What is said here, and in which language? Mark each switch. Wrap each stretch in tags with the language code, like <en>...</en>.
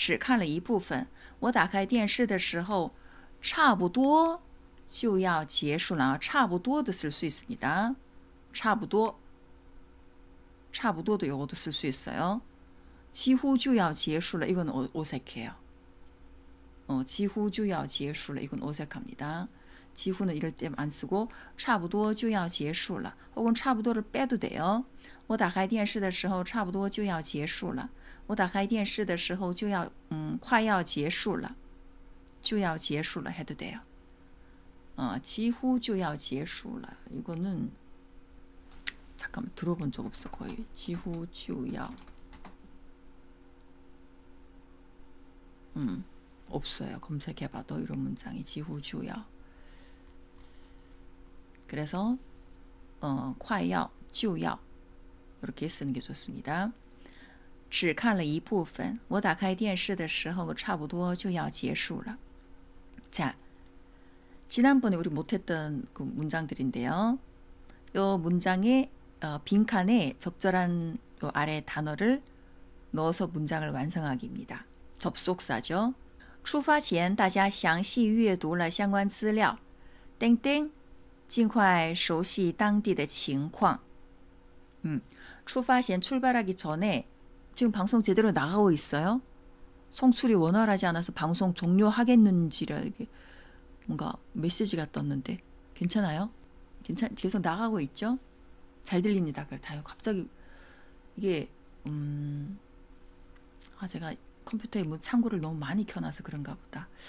<zh>只看了一部分我打开电视的时候差不多就要结束了. 差不多</zh> <ko>도 쓸 수 있습니다. 差不多 差不多도 이것도 쓸 수 있어요.</ko> <zh>几乎就要结束了</zh> <ko>이건 어색해요.</ko> <zh>几乎就要结束了</zh> <ko>이건 어색합니다. 지후는 이럴 때 안 쓰고</ko> <zh>差不多就要结束了</zh> <ko>혹은</ko> <zh>差不多</zh> <ko>를 빼도 돼요.</ko> <zh>我打开电视的时候差不多就要结束了我打开电视的时候就要快要结束了就要结束了</zh> <ko>해도 돼요.</ko> <zh>几乎就要结束了</zh> <ko>이거는 잠깐만 들어본 적 없어 거의.</ko> <zh>几乎就要</zh> <ko>없어요. 검색해봐도 이런 문장이</ko> <zh>几乎就要</zh> <ko>그래서</ko> <zh>快要就要</zh> <ko>이렇게 쓰는 게 좋습니다.</ko> <zh>只看了一部分我打开电视的时候差不多就要结束了</zh> <ko>자, 지난번에 우리 못했던 그 문장들인데요. 이 문장의 빈칸에 적절한 요 아래 단어를 넣어서 문장을 완성하기입니다. 접속사죠.</ko> <zh>出发前大家详细阅读了相关资料땡땡尽快熟悉当地的情况 出发前</zh> <ko>출발하기 전에 지금 방송 제대로 나가고 있어요? 송출이 원활하지 않아서 방송 종료하겠는지라 이게 뭔가 메시지가 떴는데 괜찮아요? 계속 나가고 있죠? 잘 들립니다. 그렇다요. 갑자기 이게 제가 컴퓨터에 뭐 창구를 너무 많이 켜놔서 그런가 보다.</ko>